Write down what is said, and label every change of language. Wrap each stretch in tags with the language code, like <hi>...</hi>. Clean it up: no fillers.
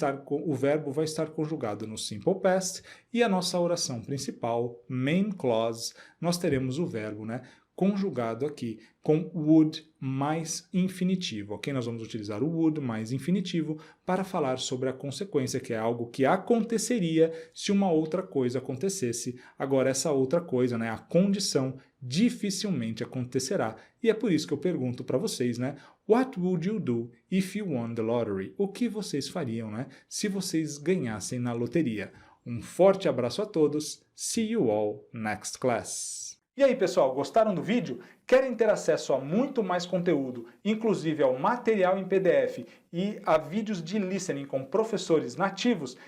<pt>O verbo vai estar conjugado no simple past, e a nossa oração principal, main clause, nós teremos o verbo, né, conjugado aqui com would mais infinitivo, ok? Nós vamos utilizar o would mais infinitivo para falar sobre a consequência, que é algo que aconteceria se uma outra coisa acontecesse. Agora, essa outra coisa, né, a condição, dificilmente acontecerá. E é por isso que eu pergunto para vocês, né?</pt> <en>What would you do if you won the lottery?</en> <pt>O que vocês fariam, né, se vocês ganhassem na loteria? Um forte abraço a todos.</pt> <en>See you all next class.</en> <pt>E aí, pessoal, gostaram do vídeo? Querem ter acesso a muito mais conteúdo, inclusive ao material em PDF e a vídeos de listening com professores nativos?</pt>